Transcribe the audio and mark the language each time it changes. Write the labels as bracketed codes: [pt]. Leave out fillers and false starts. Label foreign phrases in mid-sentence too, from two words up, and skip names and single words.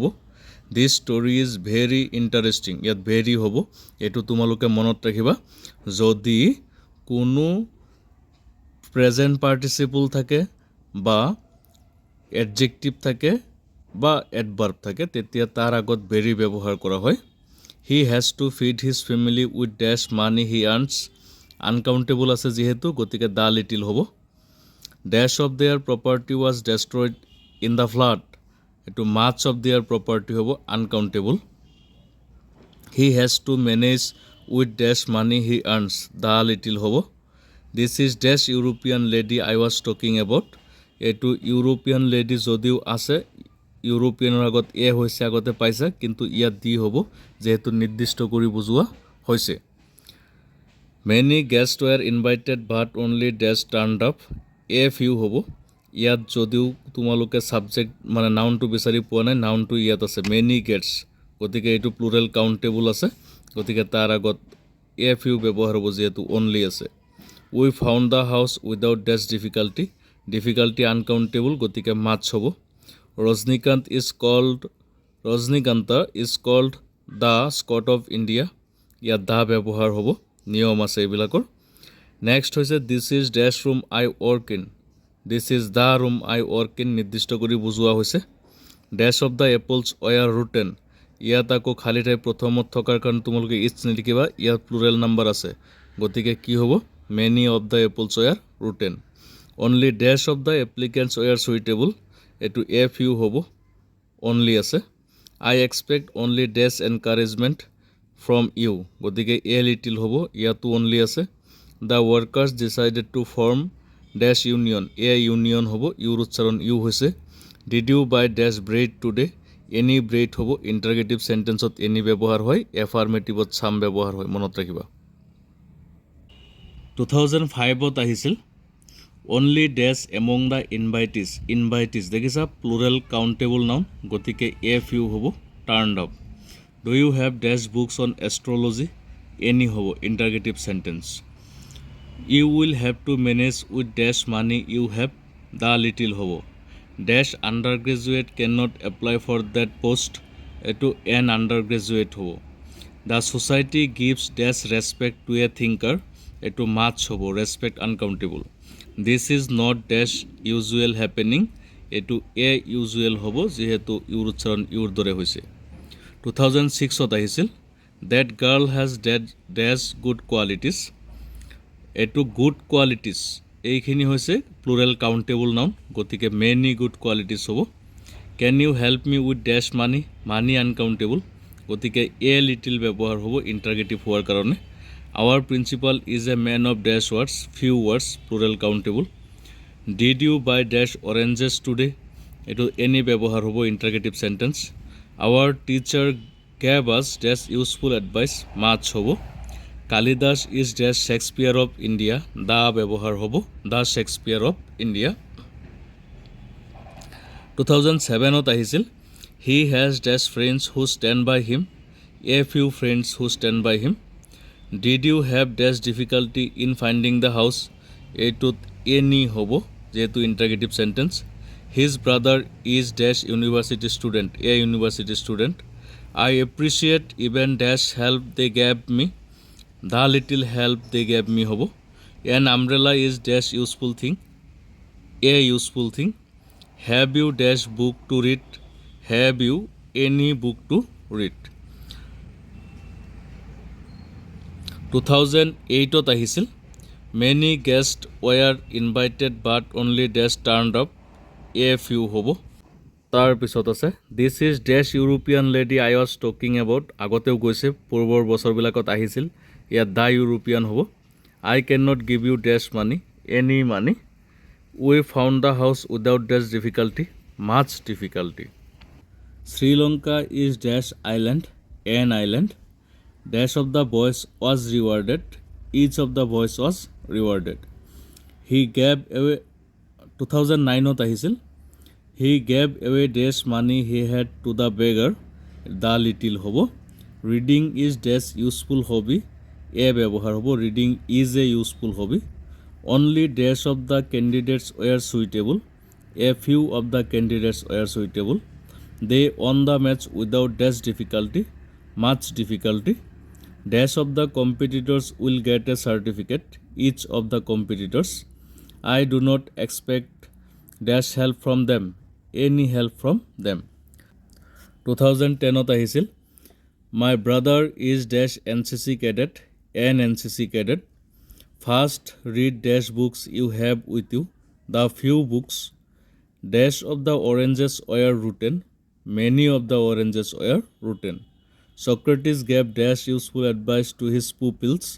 [en] This story is very interesting. [as] ইয়াত ভেৰি হ'ব। এইটো তোমালোকে মনত ৰাখিবা, যদি কোনো [en] present participle [as] থাকে বা এডজেক্টিভ থাকে বা এডভাৰ্ব থাকে, তেতিয়া তাৰ আগত ভেৰি ব্যৱহাৰ কৰা হয়। [en] He has to feed his family with dash money he earns. [as] Uncountable আছে যেহেতু গতিকে [en] the little [as] হ'ব. [en] Dash of their property was destroyed in the flood. এটো much of their property হ'ব uncountable. He has to manage with dash money he earns. The little হ'ব. This is dash European lady I was talking about. [as] এটো [en] European lady [as] যদিও আছে ইউৰোপিয়ানৰ আগত এ হৈছে আগতে পাইছে কিন্তু ইয়াত দি হ'ব যেহেতু নিৰ্দিষ্ট কৰি বুজোৱা হৈছে [en] Many guests were invited but only dash turned up. A few [as] হ'ব ইয়াত যদিও তোমালোকে সাবজেক্ট মানে নাউনটো বিচাৰি পোৱা নাই নাউনটো ইয়াত আছে [en] many guests [as] গতিকে এইটো [en] plural countable [as] আছে গতিকে তাৰ আগত [en] a few [as] ব্যৱহাৰ হ'ব যেহেতু only আছে [en] We found the house without dash difficulty. Difficulty uncountable গতিকে much হ'ব Rajnikanta is called the Scot of India. [as] ইয়াত দা ব্যৱহাৰ হ'ব নিয়ম আছে এইবিলাকৰ নেক্সট হৈছে [en] this is dash room I work in. This is the room I work in [as] নিৰ্দিষ্ট কৰি বুজোৱা হৈছে [en] dash of the apples were rotten. [as] ইয়াত আকৌ খালি ঠাই প্ৰথমত থকাৰ কাৰণ তোমালোকে ইটস নিলিখিবা ইয়াত [en] plural number [as] আছে গতিকে কি হ'ব [en] many of the apples were rotten. Only dash of the applicants were suitable. এটো a few হ'ব only আছে I expect only dash encouragement from you. গতিকে a little [as] হ'ব ইয়াতো [en] only আছে The workers decided to form dash union. A union [as] হ'ব ইউৰ উচ্চাৰণ ইউ হৈছে [en] Did you buy dash bread today? Any bread হ'ব interrogative sentenceত any ব্যৱহাৰ হয় affirmativeত some ব্যৱহাৰ হয় [as] মনত ৰাখিবা 2005ত আহিছিল [en] Only dash among the invitees দেখিছা plural countable noun গতিকে a few হ'ব turned up Do you have dash books on astrology? Any হ'ব interrogative sentence You will have to manage with dash money you have. The little হ'ব dash undergraduate cannot apply for that post. এটো an undergraduate হ'ব The society gives dash respect to a thinker. এটো much হ'ব respect uncountable This is not dash usual happening. [as] এটো [en] a usual [as] হ'ব যেহেতু ইউৰ উচ্চাৰণ ইউৰ দৰে হৈছে 2006ত আহিছিল [en] That girl has dash good qualities. এটো good qualities [as] এইখিনি হৈছে [en] plural countable noun গতিকে many good qualities হ'ব Can you help me with dash money? Money uncountable গতিকে a little [as] ব্যৱহাৰ হ'ব [en] interrogative [as] হোৱাৰ কাৰণে [en] Our principal is a man of dash words. Few words plural countable Did you buy dash oranges today? এটো any [as] ব্যৱহাৰ হ'ব [en] interrogative sentence Our teacher gave us dash useful advice. Much হ'ব Kalidas is dash Shakespeare of India. The [as] ব্যৱহাৰ হ'ব [en] the Shakespeare of India [as] 2007ত আহিছিল [en] He has dash friends who stand by him. A few friends who stand by him Did you have dash difficulty in finding the house? এটোত any [as] হ'ব যেহেতু [en] interrogative sentence His brother is dash university student. A university student I appreciate even dash help they gave me. The little help they gave me হ'ব An umbrella is dash useful thing. A useful thing Have you dash book to read? Have you any book to read? [as] 2008ত আহিছিল [en] Many guests were invited but only dash turned up. A few [as] হ'ব তাৰ পিছত আছে [en] This is dash European lady I was talking about. [as] আগতেও গৈছে পূৰ্বৰ বছৰবিলাকত আহিছিল ইয়াত [en] the European হ'ব I cannot give you dash money. Any money We found the house without dash difficulty. Much difficulty Sri Lanka is dash island. An island Dash of the boys was rewarded. Each of the boys was rewarded He gave away [as] 2009ত আহিছিল [en] He gave away dash money he had to the beggar. The little হ'ব Reading is dash useful hobby. A [as] ব্যৱহাৰ হ'ব [en] Reading is a useful hobby Only dash of the candidates were suitable. A few of the candidates were suitable They won the match without dash difficulty. Much difficulty Dash of the competitors will get a certificate. Each of the competitors I do not expect dash help from them. Any help from them [as] 2010ত আহিছিল [en] My brother is dash NCC cadet, an NCC cadet. First, read dash books you have with you. The few books. Dash of the oranges were rotten. Many of the oranges were rotten. Socrates gave dash useful advice to his pupils.